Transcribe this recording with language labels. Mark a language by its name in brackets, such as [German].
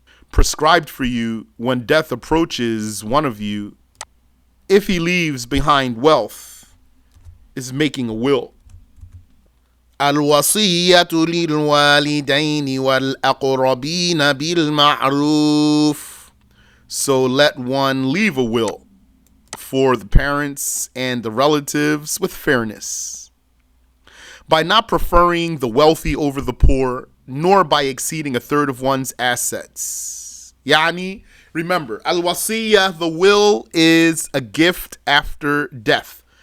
[English] Prescribed for you when death approaches one of you, if he leaves behind wealth, is making a will. [Arabic] الوصية للوالدين والأقربين بالمعروف. [English] So let one leave a will for the parents and the relatives with fairness, by not preferring the wealthy over the poor, nor by exceeding a third of one's assets. Yani, remember, al-wasiyah, the will, is a gift after death.